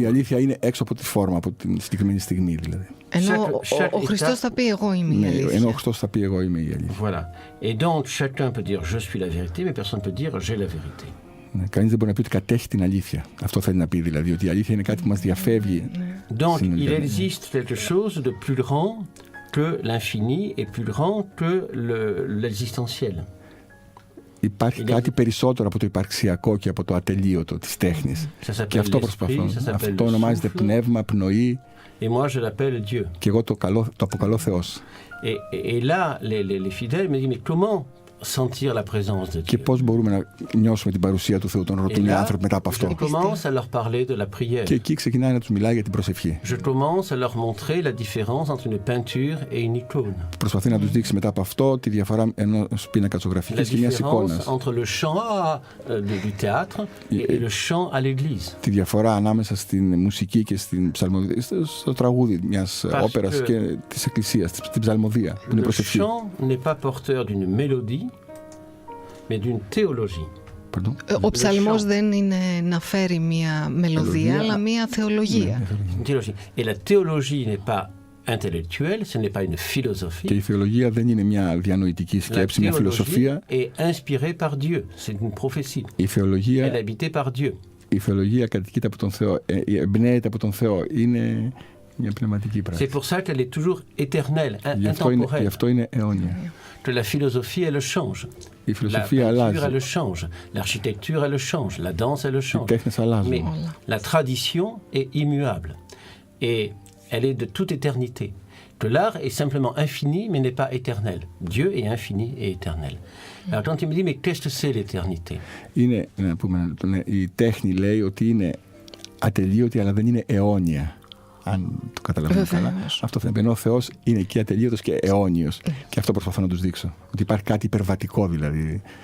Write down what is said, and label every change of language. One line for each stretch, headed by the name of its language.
Greek: Η αλήθεια είναι έξω από τη φόρμα, από την συγκεκριμένη στιγμή δηλαδή. Ενώ ο Χριστός θα πει εγώ είμαι η αλήθεια. Ενώ ο Χριστός θα πει εγώ είμαι η αλήθεια.
French: Voilà. Et donc chacun peut dire je suis la vérité, mais personne ne peut dire j'ai la vérité.
Greek: Κανείς δεν μπορεί να πει ότι κατέχει την αλήθεια. Αυτό θέλει να πει δηλαδή, ότι η αλήθεια είναι κάτι που μας διαφεύγει.
French: Donc il existe quelque chose de plus grand que l'infini et plus grand que l'existentiel.
Greek: Υπάρχει κάτι περισσότερο από το υπαρξιακό και από το ατελείωτο της τέχνης. Και αυτό προσπαθώ. Αυτό ονομάζεται πνεύμα, πνοή.
French: Et moi je l'appelle Dieu.
Greek: Και εγώ το αποκαλώ Θεός.
French: Et là les fidèles me disent mais comment sentir la présence de Dieu.
Greek: Και πώς μπορούμε να νιώσουμε την παρουσία του Θεού, τον ρωτούν οι άνθρωποι μετά από αυτό.
French: Je commence à leur parler de la prière.
Greek: Και εκεί ξεκινάει να τους μιλάει για την προσευχή.
French: Je commence à leur montrer la différence entre une peinture et une icône.
Greek: Προσπαθεί να τους δείξει μετά από αυτό τη διαφορά ενός πίνακα ζωγραφικής και μιας εικόνας.
French: Entre le chant du théâtre et le chant à l'église.
Greek: Τη διαφορά ανάμεσα στην μουσική και στην ψαλμοδία, στο τραγούδι μιας όπερας και της εκκλησίας, την ψαλμοδία, που είναι προσευχή.
French: Le chant n'est pas porteur d'une mélodie, mais d'une théologie.
Greek: Ο ψαλμός δεν είναι να φέρει μια μελωδία, αλλά μια θεολογία.
French: Et la théologie n'est pas intellectuelle, ce n'est pas une philosophie.
Greek: Και η θεολογία δεν είναι μια διανοητική σκέψη, μια φιλοσοφία.
French: est inspirée par Dieu, c'est une prophétie.
Greek: Η θεολογία,
French: elle est habitée par Dieu.
Greek: Η θεολογία κατοικείται από τον Θεό, εμπνέεται από τον Θεό, είναι μια πνευματική πράξη.
French: C'est pour ça qu'elle est toujours éternelle, intemporelle.
Greek: Γι' αυτό είναι αιώνια.
French: Que la philosophie, elle le change.
Greek: Η φιλοσοφία αλλάζει.
French: La peinture, elle le change. L'architecture, elle le change. La danse, elle le change.
Greek: Οι τέχνες αλλάζουν.
French: Mais la tradition est immuable. Et elle est de toute éternité. Que l'art est simplement infini, mais n'est pas éternel. Dieu est infini et éternel. Alors quand il me dit, mais qu'est-ce que c'est l'éternité?
Greek: Είναι, να πούμε, η τέχνη λέει ότι είναι ατελείωτη, αλλά δεν είναι αιώνια. Αν το καταλαβαίνω καλά. Αυτό θα πει. Ενώ ο Θεός είναι και ατελείωτος και αιώνιος. Και αυτό προσπαθώ να τους δείξω. Ότι υπάρχει κάτι υπερβατικό δηλαδή.